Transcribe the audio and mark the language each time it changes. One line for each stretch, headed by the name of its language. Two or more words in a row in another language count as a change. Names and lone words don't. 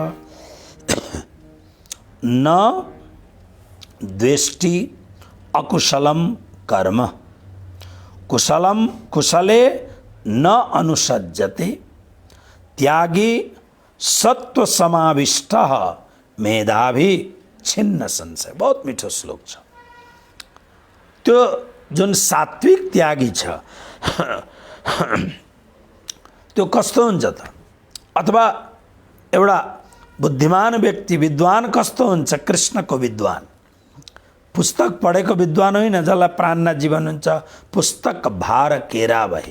Sanskrit: न द्वेष्टि अकुशलम कर्म, कुशलम कुशले न अनुसज्जते त्यागी सत्व समाविष्ट मेधावी छिन्न संशय।
Nepali: बहुत मिठो श्लोक छ। त्यो जुन सात्विक त्यागी छ त्यो कस्तो हुन्छ त? अथवा एउटा बुद्धिमान व्यक्ति, विद्वान कस्तो हुन्छ? कृष्णको विद्वान, पुस्तक पढेको विद्वान होइन जसलाई प्राणना जीवन हुन्छ, पुस्तक भार केरा भए।